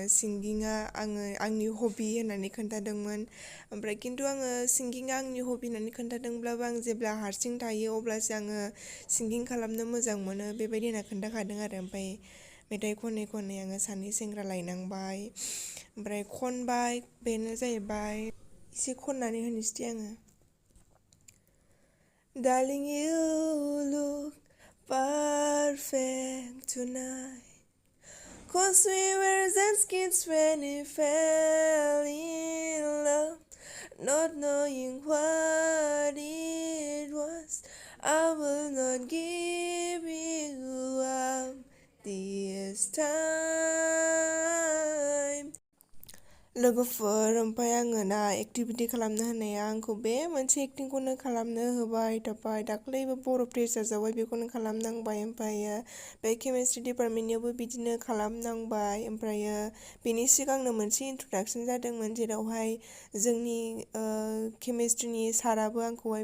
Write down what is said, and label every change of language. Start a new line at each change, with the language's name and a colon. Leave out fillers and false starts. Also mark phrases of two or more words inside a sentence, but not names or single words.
Bodo: सिंगिङा आंनि हबि होननानै खोन्थादोंमोन ओमफ्राय खिन्थु आङो सिंगिङा आंनि हबि होननानै खोन्थादोंब्लाबो आं जेब्ला हारसिं थायो अब्लासो आङो सिंगिं खालामनो मोजां मोनो बेबायदि होनना खोन्थाखादों आरो ओमफ्राय मेथाइ खनै आङो सानै सेंग्रा लायनांबाय ओमफ्राय खनबाय बेनो जाहैबाय एसे खननानै होनोसै आङो
English: Darling, you look perfect tonight 'Cause we were just kids when we fell in love Not knowing what it was I will not give you up this
Bodo: time लोगोफोर ओमफ्राय आङो ना एक्टिभिटि खालामनो होनाया आंखौ बे मोनसे एक्टिंखौनो खालामनो होबाय थाबाय दाख्लैबो बर' फ्रेसार्सआवहाय बेखौनो खालामनांबाय ओमफ्रायो बे केमिस्ट्रि डिपार्टमेन्टनियावबो बिदिनो खालामनांबाय ओमफ्रायो बेनि सिगांनो मोनसे इन्ट्रडाक्सन जादोंमोन जेरावहाय जोंनि केमिस्ट्रिनि साराबो आंखौहाय